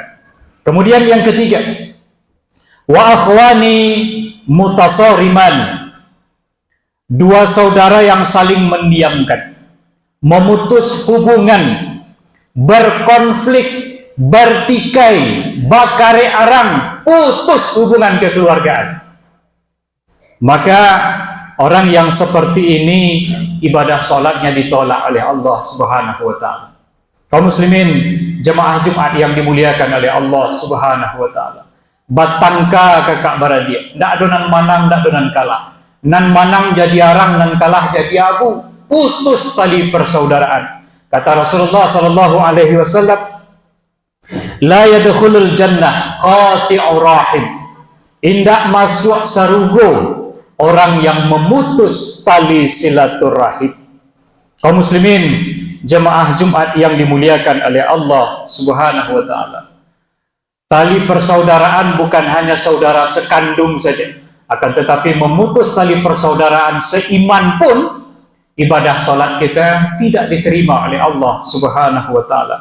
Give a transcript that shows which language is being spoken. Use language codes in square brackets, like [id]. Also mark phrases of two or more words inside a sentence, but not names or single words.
[id] Kemudian yang ketiga, [ar] وأخوان متصارمان, [id] dua saudara yang saling mendiamkan, memutus hubungan, berkonflik, bertikai, [min] bakare arang, [id] putus hubungan kekeluargaan. Maka orang yang seperti ini ibadah salatnya ditolak oleh Allah [ar] سبحانه وتعالى. [id] Kaum muslimin jemaah Jumat yang dimuliakan oleh Allah [ar] سبحانه وتعالى. [min] Batangka kakak baradia, ndak adonan manang, ndak adonan kalah. Nan manang jadi arang, nan kalah jadi abu. [id] Putus tali persaudaraan. Kata Rasulullah [ar] صلى الله عليه وسلم، لا يدخل الجنة قاطع الرحم. [min] Indak masuk sarugo [id] orang yang memutus tali silaturahim. Kaum muslimin jemaah Jumat yang dimuliakan oleh Allah [ar] سبحانه وتعالى. [id] Tali persaudaraan bukan hanya saudara sekandung saja, akan tetapi memutus tali persaudaraan seiman pun ibadah salat kita tidak diterima oleh Allah [ar] سبحانه وتعالى.